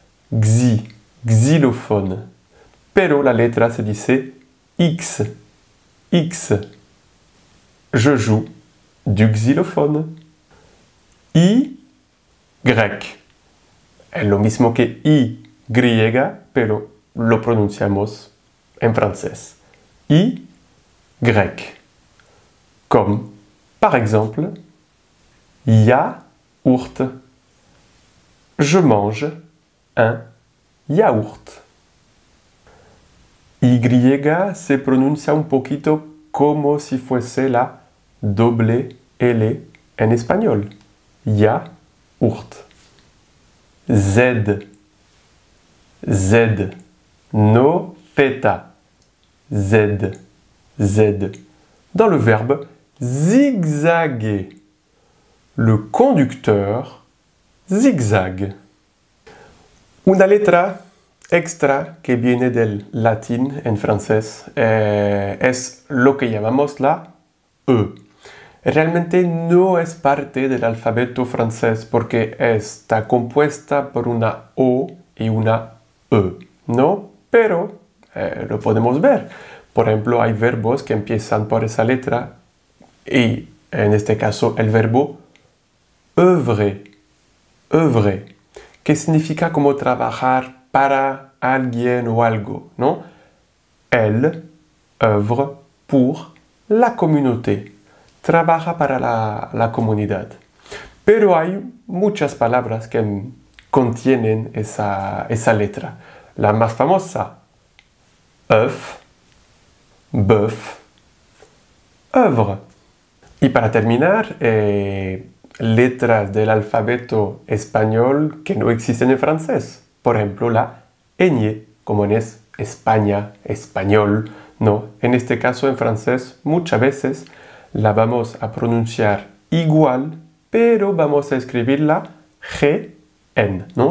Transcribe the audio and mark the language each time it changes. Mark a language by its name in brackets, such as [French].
[Spanish] Xi, xilófono. Pero la letra se dice X, X. [French] Je joue du xylophone. Y, grec. [Spanish] Es lo mismo que Y, pero lo pronunciamos en francés. [French] Y, grec. Comme, par exemple, yaourt. Je mange un yaourt. [Spanish] Y se pronuncia un poquito como si fuese la doble L en español. [French] Yaourt. Z. Z. [Spanish] No theta. Z. Z. [French] Dans le verbe zigzaguer. Le conducteur zigzague. [Spanish] Una letra extra que viene del latín en francés es lo que llamamos la E. Realmente no es parte del alfabeto francés porque está compuesta por una O y una E, ¿no? Pero lo podemos ver. Por ejemplo, hay verbos que empiezan por esa letra y en este caso el verbo œuvrer, œuvrer, que significa como trabajar para alguien o algo, ¿no? [French] Elle œuvre pour la communauté. [Spanish] Trabaja para la comunidad. Pero hay muchas palabras que contienen esa letra. La más famosa, œuf, bœuf, œuvre. Y para terminar, letras del alfabeto español que no existen en francés. Por ejemplo, la ñ, como en España, español, no. En este caso, en francés, muchas veces la vamos a pronunciar igual, pero vamos a escribirla GN, ¿no?